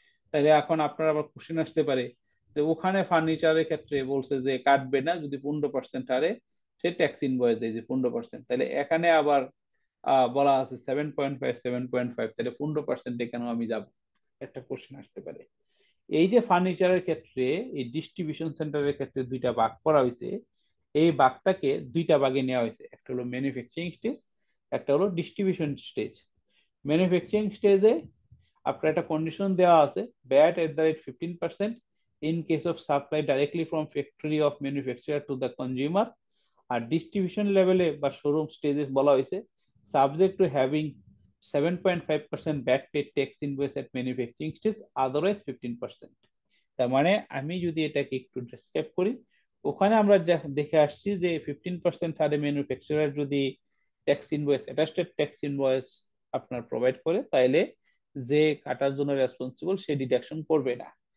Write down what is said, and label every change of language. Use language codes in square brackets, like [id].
[bn] তাহলে এখন আপনার আবার কোশ্চেন আসতে পারে যে ওখানে ফার্নিচারের ক্ষেত্রে বলছে যে কাটবে না যদি 15% হারে সে ট্যাক্স ইনভয়েস দেয় যে 15%, তাহলে এখানে আবার বলা আছে 7.5, তাহলে 15% কেন আমি যাব, একটা কোশ্চেন আসতে পারে। এই যে ফার্নিচারের ক্ষেত্রে এই ডিস্ট্রিবিউশন সেন্টারের ক্ষেত্রে 2টা ভাগ করা হয়েছে, এই ভাগটাকে 2টা ভাগে নেওয়া হয়েছে, একটা হলো ম্যানুফ্যাকচারিং স্টেজ, একটা হলো ডিস্ট্রিবিউশন স্টেজ। ম্যানুফ্যাকচারিং স্টেজে আপনার একটা কন্ডিশন দেওয়া আছে [en] VAT at the rate 15% in case of supply directly from factory of manufacturer to the consumer। [bn] আর distribution লেভেলে বা শোরুম স্টেজে বলা হয়েছে [en] Subject to having 7.5% VAT paid tax invoice at manufacturing stage, otherwise 15%। [bn] তার মানে আমি যদি এটাকে একটু ডেসক্রাইব করি, ওখানে আমরা দেখে আসছি যে 15% হারে ম্যানুফ্যাকচারার যদি tax invoice attested tax invoice আপনার প্রোভাইড করে, তাইলে যে কাটার জন্য রেসপন্সিবল সে ডিডাকশন করবে না।